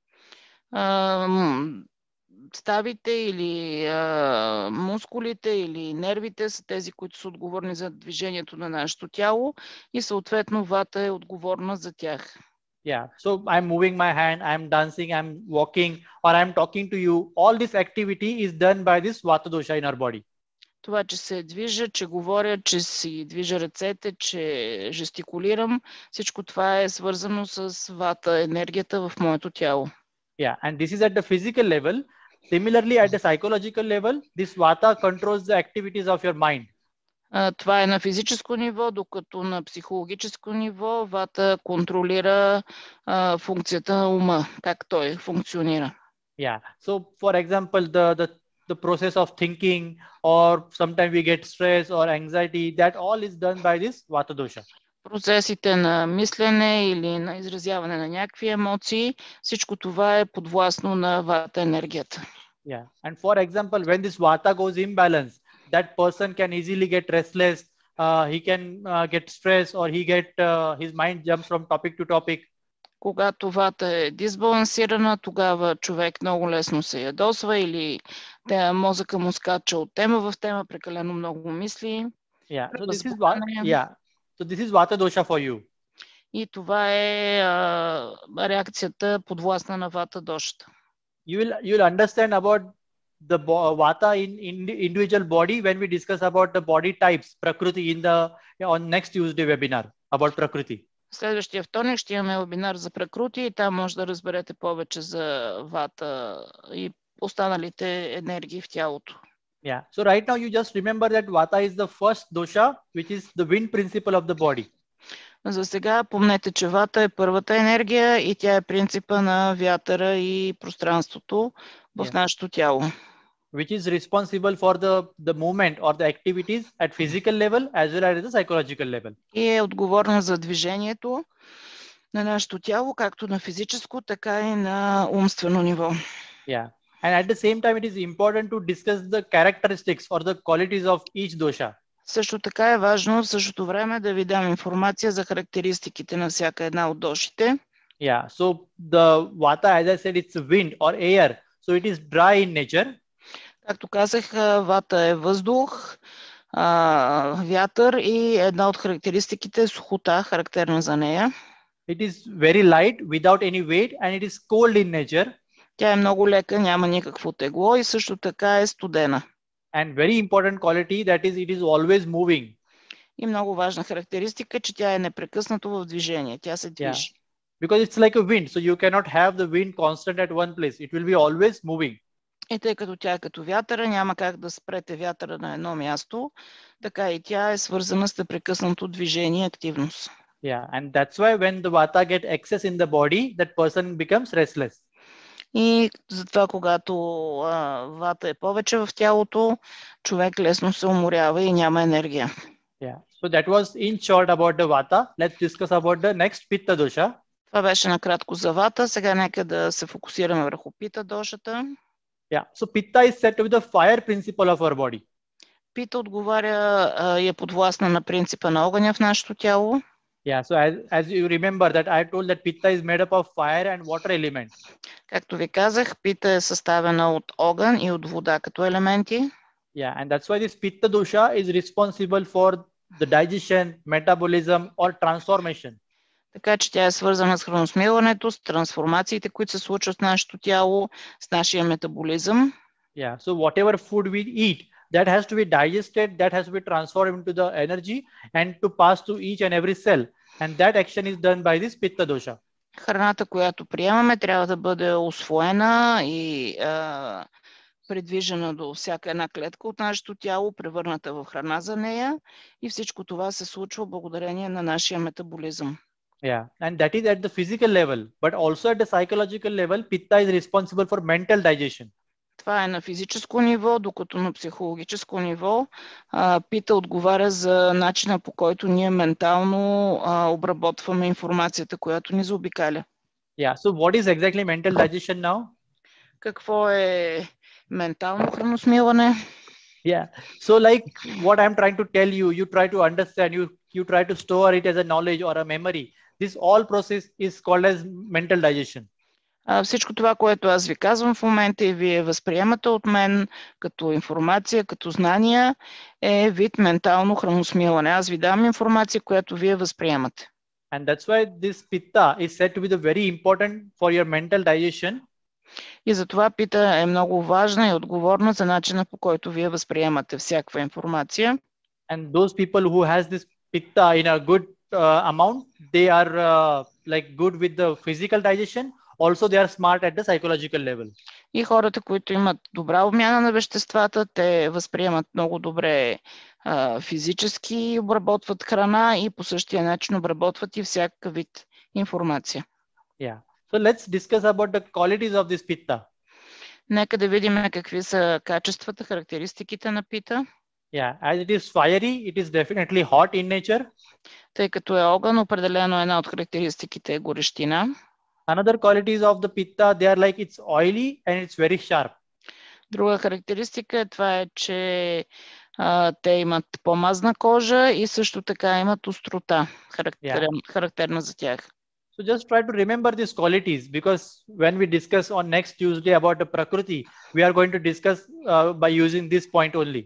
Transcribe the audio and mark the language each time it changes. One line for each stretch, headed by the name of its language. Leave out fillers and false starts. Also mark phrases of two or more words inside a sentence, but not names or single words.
Bulgarian: Ставите или мускулите или нервите са тези, които са отговорни за движението на нашето тяло и съответно Вата е отговорна за тях.
English: Yeah, so I'm moving my hand, I'm dancing, I'm walking, or I'm talking to you. All this activity is done by this Vata dosha in our body.
Bulgarian: Това, че се движа, че говоря, че си движа ръцете, че жестикулирам, всичко това е свързано с Вата, енергията в моето тяло.
English: Yeah, and this is at the physical level. Similarly, at the psychological level, this Vata controls the activities of your mind.
Bulgarian: Това е на физическо ниво, докато на психологическо ниво Вата контролира функцията на ума, как той функционира.
English: Yeah, so for example, the process of thinking, or sometimes we get stress or anxiety, that all is done by this Vata dosha.
Bulgarian: Процесите на мислене или на изразяване на някакви емоции, всичко това е подвластно на Вата енергията.
English: Yeah, and for example, when this Vata goes imbalance, that person can easily get restless, he can get stressed, or his mind jumps from topic to topic.
Bulgarian: Когато Вата е дисбалансирана, тогава човек много лесно се ядосва или мозъка му скача от тема в тема, прекалено много мисли.
English: Yeah, so this is Vata dosha for you.
Bulgarian: И това е реакцията подвластна на Вата дошата.
English: You'll understand about the Vata in individual body when we discuss about the body types, Prakriti, on next Tuesday webinar about Prakriti.
Bulgarian: Следващия вторник ще имаме вебинар за Пракрути и там може да разберете повече за Вата и останалите енергии в тялото.
English: Yeah. So right now you just remember that Vata is the first dosha, which is the wind principle of the body.
Bulgarian: За сега помнете, че Вата е първата енергия и тя е принципа на вятъра и пространството в нашето тяло.
English: Which is responsible for the movement or the activities at physical level as well as the psychological level.
Bulgarian: И е отговорна за движението на нашето тяло, както на физическо, така и на умствено ниво.
English: Yeah. And at the same time, it is important to discuss the characteristics or the qualities of each dosha.
Bulgarian: Също така е важно в същото време да ви дам информация за характеристиките на всяка една от дошите.
English: Yeah. So the Vata, as I said, it's wind or air. So it is dry in nature.
Bulgarian: Както казах, Вата е въздух, вятър и една от характеристиките е сухота, характерна за нея.
English: It is very light, without any weight, and it is cold in nature.
Bulgarian: Тя е много лека, няма никакво тегло и също така е студена.
English: And very important quality, that is, it is always moving.
Bulgarian: И много важна характеристика, че тя е непрекъснато в движение. Тя се движи.
English: Yeah. Because it's like a wind, so you cannot have the wind constant at one place. It will be always moving.
Bulgarian: И тъй като тя е като вятъра, няма как да спрете вятъра на едно място, така и тя е свързана с непрекъснато движение и активност.
English: Yeah, and that's why when the Vata get excess in the body, that person becomes restless.
Bulgarian: И затова, когато Вата е повече в тялото, човек лесно се уморява и няма енергия.
English: Yeah. So that was in short about the Vata. Let's discuss about the next Pitta dosha.
Bulgarian: Това беше накратко за Вата. Сега нека да се фокусираме върху Пита дошата.
English: Yeah. So Pitta is said to be the fire principle of our body.
Bulgarian: Пита отговаря и е подвластна на принципа на огъня в нашето тяло.
English: Yeah, so as you remember that I told that Pitta is made up of fire and water elements.
Bulgarian: Както ви казах, Пита е съставена от огън и от вода като елементи.
English: Yeah, and that's why this Pitta dosha is responsible for the digestion, metabolism, or transformation.
Bulgarian: Така че тя е свързана с храносмилането, с трансформациите, които се случват в нашето тяло, с нашия метаболизъм.
English: Yeah, so whatever food we eat, that has to be digested, that has to be transformed into the energy and to pass to each and every cell. And that action is done by this Pitta dosha.
Bulgarian: Храната, която приемаме, трябва да бъде усвоена и придвижена до всяка една клетка от нашето тяло, превърната в храна за нея. И всичко това се случва благодарение на нашия метаболизъм.
English: Yeah, and that is at the physical level, but also at the psychological level, Pitta is responsible for mental digestion.
Bulgarian: Това е на физическо ниво, докато на психологическо ниво Пита отговаря за начина, по който ние ментално обработваме информацията, която ни заобикаля.
English: Yeah, so what is exactly mental digestion now?
Bulgarian: Какво е ментално храносмилане?
English: Yeah, so like what I'm trying to tell you, you try to understand, you try to store it as a knowledge or a memory. This all process is called as mental digestion.
Bulgarian: Всичко това, което аз ви казвам в момента и вие възприемате от мен като информация, като знания, е вид ментално храносмилане. Аз ви дам информация, която вие възприемате.
English: And that's why this Pitta is said to be the very important for your mental digestion.
Bulgarian: И затова Пита е много важна и отговорна за начина, по който вие възприемате всякаква информация.
English: And those people who has this Pitta in a good amount, they are like good with the physical digestion. Also, they are smart at the psychological level.
Bulgarian: И хората, които имат добра обмяна на веществата, те възприемат много добре физически, обработват храна и по същия начин обработват и всякакъв вид информация.
English: Yeah. So let's discuss about the qualities of this Pitta.
Bulgarian: Нека да видим какви са качествата, характеристиките на Пита.
English: Yeah, as it is fiery, it is definitely hot in nature.
Bulgarian: Тъй като е огън, определено една от характеристиките е горещина.
English: Another qualities of the Pitta, they are like it's oily and it's very sharp.
Bulgarian: Друга характеристика е това е, че те имат по-мазна кожа и също така имат острота, характерна за тях.
English: So just try to remember these qualities, because when we discuss on next Tuesday about the Prakriti, we are going to discuss by using this point only.